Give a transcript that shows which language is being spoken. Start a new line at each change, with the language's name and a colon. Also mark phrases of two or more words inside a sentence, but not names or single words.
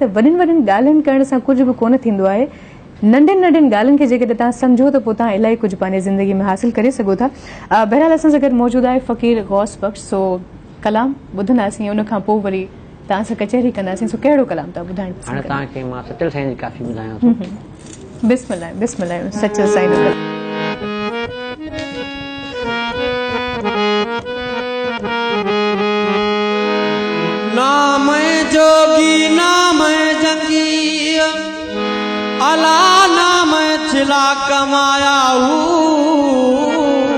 Sindhi: त वॾियुनि वॾियुनि ॻाल्हियुनि करण सां कुझु बि कोन थींदो आहे। नंढियुनि नंढियुनि ॻाल्हियुनि खे जेकॾहिं तव्हां सम्झो त पोइ तव्हां इलाही कुझु पंहिंजी ज़िंदगी में हासिल करे सघो था। बहरहाल असां सां गॾु मौजूदु आहे फ़क़ीर गौस बख़्श, सो कलाम ॿुधंदासीं, उन खां पोइ वरी तव्हां सां कचहरी कंदासीं। सो कहिड़ो कलाम था ॿुधाइण? हाणे तव्हांखे मां सचल साईं जी काफ़ी ॿुधायां थो।
Arabic: بسم الله بسم الله,
Sindhi: सचल साईं जो
Urdu: नाम जोगी नाम जंगी अला नाम छिला कमाया हूँ